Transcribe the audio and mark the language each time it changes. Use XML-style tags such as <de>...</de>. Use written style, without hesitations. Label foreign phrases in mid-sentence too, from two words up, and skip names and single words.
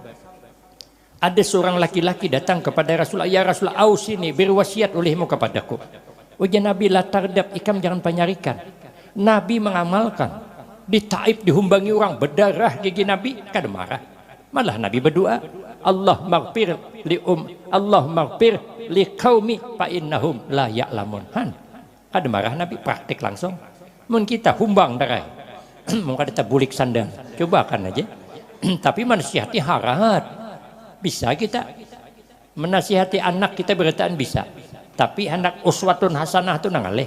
<bjn>Ada seorang laki-laki datang kepada Rasulullah,</bjn> <ar>يا رسول الله، أوصني</ar> <bjn>berwasiat olehmu kepadaku. Wajah Nabi</bjn> <ar>لا تغضب,</ar> <bjn>ikam jangan panyarikan. Nabi mengamalkan. Di Taif dihumbangi orang berdarah gigi Nabi, kada marah. Malah Nabi berdoa,</bjn> <ar>اللهم اغفر لقومي فإنهم لا يعلمون.</ar> <bjn>Kada marah Nabi, praktik langsung. Mun kita humbang darah. Mun kada tabulik sandal. Coba kan aja. Tapi menasihati harat bisa kita menasihati anak kita beritaan bisa, tapi anak</bjn> <ar>أسوة حسنة</ar> <bjn>itu nangaleh.</bjn>